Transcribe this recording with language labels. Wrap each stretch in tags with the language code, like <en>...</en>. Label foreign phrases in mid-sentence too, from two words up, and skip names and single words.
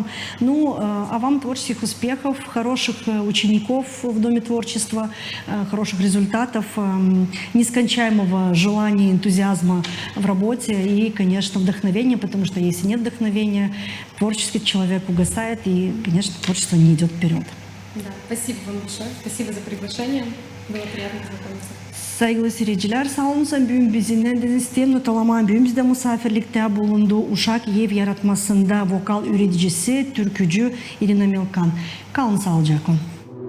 <ru>Ну, а вам творческих успехов, хороших учеников в Доме творчества, хороших результатов, нескончаемого желания, энтузиазма в работе и, конечно, вдохновения, потому что если нет вдохновения, творческий человек угасает, и, конечно, творчество не идет вперед. Да, спасибо вам большое. Спасибо за приглашение. Было приятно познакомиться.</ru> <gag>Saygılı seyirciler, sağ olun sen bugün bizimle denizden notalaman bugün misafirlikte bulundu. Uşak Yev Yaratmasında vokal üreticisi, türkücü Irina Milkan. Kalın sağlıcakla.</gag>